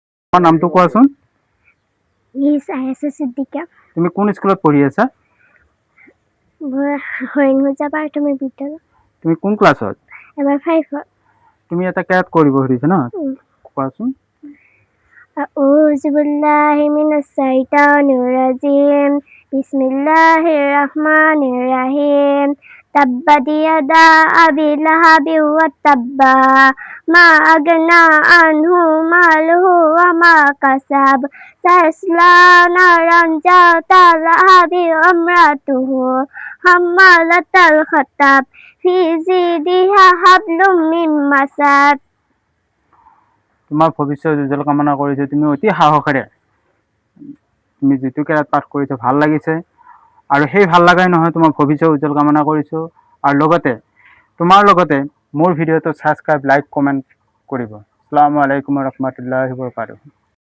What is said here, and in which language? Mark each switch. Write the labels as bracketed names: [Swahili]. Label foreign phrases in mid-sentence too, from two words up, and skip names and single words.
[Assamese] তোমাৰ নামটো কোৱাচোন। সিদ্দিকা। তুমি কোন স্কুলত পঢ়ি আছা? হৰিণমুজা প্ৰাথমিক বিদ্যালয়। তুমি কোন ক্লাছত? এবাৰ 5ত। তুমি এটা কেৰাত কৰিব খুজিছা ন? কোৱাচোন। [Arabic] أعوذ بالله من الشيطان الرجيم بسم الله الرحمن الرحيم تبت يدا أبي لهب وتب ما أغنى عنه ماله وما كسب سيصلى نارا ذات لهب وامرأته حمالة الحطب في جيدها حبل من مسد। [Assamese] তোমাৰ ভৱিষ্যত উজ্জ্বল কামনা কৰিছো। তুমি অতি সাহসেৰে তুমি যিটো কেৰাত পাঠ কৰিছা ভাল লাগিছে, আৰু সেই ভাল লগাই নহয় তোমাৰ ভৱিষ্যত উজ্জ্বল কামনা কৰিছো। আৰু লগতে তোমাৰ লগতে মোৰ ভিডিঅ'টো [English] subscribe, like, comment [Assamese] কৰিব। [Arabic] السلام عليكم ورحمة الله وبركاته.